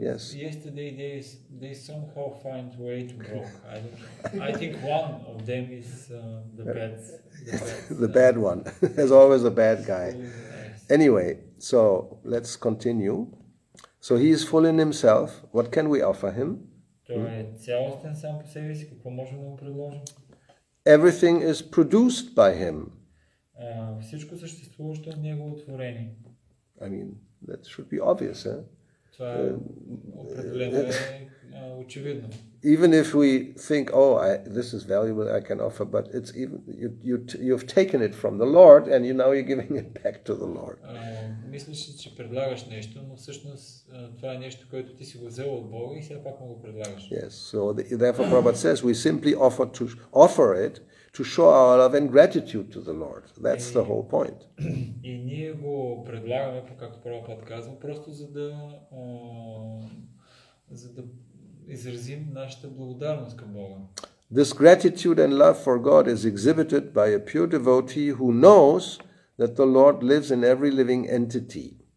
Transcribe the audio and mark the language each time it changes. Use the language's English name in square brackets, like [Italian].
[English] Yes. Yesterday they somehow find way to broke. I don't know. I think one of them is the bad. The bad one. There's always a bad guy. Anyway, so let's continue. So he is full in himself. What can we offer him? [Bulgarian] Той е цялостен сам по себе си. Какво можем да му предложим? [English] Everything is produced by him. [Bulgarian] Всичко съществуващо е негово творение. [English] I mean, that should be obvious, huh? [Bulgarian] Това е определено е очевидно. [English] Even if we think, oh, this is valuable, I can offer, but it's even you've taken it from the Lord, and now you're giving it back to the Lord. [Bulgarian] Мислиш, че предлагаш нещо, но всъщност това е нещо, което ти си го взел от Бога и сега пак му го предлагаш. [English] Yes, so therefore Prabhupada says we simply offer it to show our love and gratitude to the Lord. That's the whole point. [Bulgarian] И ние го предлагаме, както Прабхупада казва, просто за да изразим нашата благодарност към Бога. [English] This gratitude and love for God is exhibited by a pure devotee who knows that the Lord lives in every living entity.